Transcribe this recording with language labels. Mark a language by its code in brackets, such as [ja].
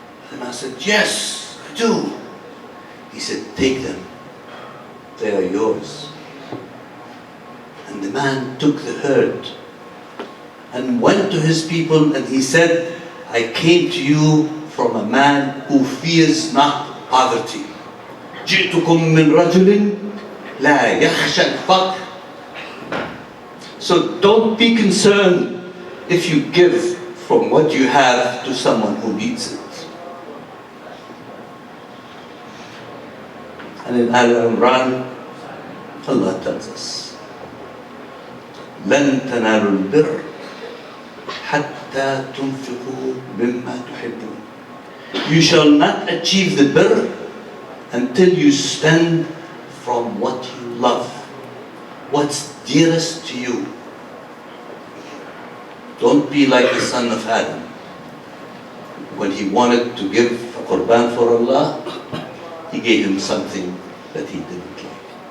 [en] The man said, "Yes, I do." He said, "Take them. They are yours." And the man took the herd and went to his people, and he said, "I came to you from a man who fears not poverty. [ar] جئتكم من رجل لا يخشى الفقر." [en] So don't be concerned if you give from what you have to someone who needs it. And in Al-Imran, Allah tells us, [ar] لن تنالوا البر حتى تنفقوا مما تحبون. [en] You shall not achieve the birr until you spend from what you love, what's dearest to you. Don't be like the son of Adam. When he wanted to give a qurban for Allah, he gave him something that he didn't like.